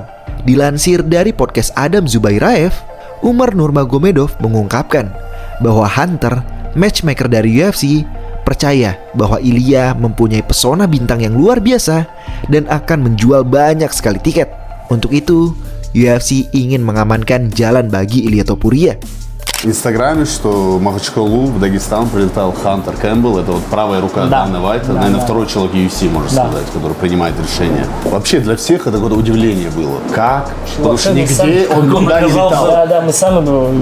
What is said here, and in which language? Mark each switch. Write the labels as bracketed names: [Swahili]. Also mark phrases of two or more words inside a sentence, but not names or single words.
[Indonesian] Dilansir dari podcast Adam Zubairaev, Umar Nurmagomedov mengungkapkan bahwa Hunter, matchmaker dari UFC, percaya bahwa Ilia mempunyai pesona bintang yang luar biasa dan akan menjual banyak sekali tiket. Untuk itu, UFC ingin mengamankan jalan bagi Ilia Topuria. [Russian] В Инстаграме, что в Махачкалу, в Дагестан прилетал Хантер Кэмпбелл, это вот правая рука Дана Вайта, наверное, второй человек UFC, можно сказать, который принимает решения. Вообще для всех это какое-то удивление было. Как? Потому что нигде он никуда не летал. Да, мы сами были.